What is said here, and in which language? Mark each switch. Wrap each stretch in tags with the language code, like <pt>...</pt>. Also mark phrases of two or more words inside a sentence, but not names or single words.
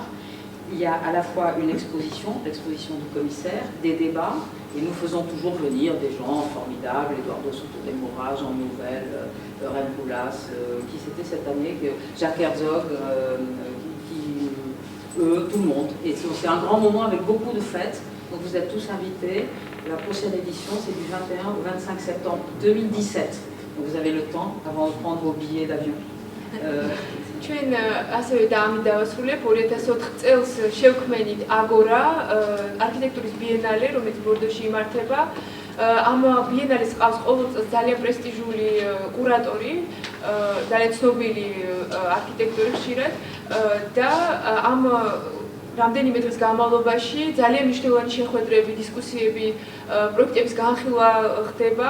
<fr>Il y a à la fois une l'exposition du commissaire, des débats, et nous faisons toujours venir des gens formidables, Eduardo Soto de Moura, Jean Nouvel, Ren Boulas, qui c'était cette année, Jacques Herzog, tout le monde. Et c'est un grand moment avec beaucoup de fêtes, donc vous êtes tous invités. La prochaine édition, c'est du 21 au 25 septembre 2017. Donc vous avez le temps avant de prendre vos billets d'avion.</fr> <ka>ჩვენ ასევე დავასრულებ 2004 წელს შევქმნით აგორა არქიტექტურის ბიენალე, რომელიც ბორდოში იმართება. ამ ბიენალეს ყავს ყოველ წელს ძალიან პრესტიჟული კურატორი, ძალიან ცნობილი არქიტექტორი ხშირად და ამ რამდენიმე დღის განმავლობაში ძალიან მნიშვნელოვანი შეხვედრები, დისკუსიები, პროექტების განხილვა ხდება.</ka>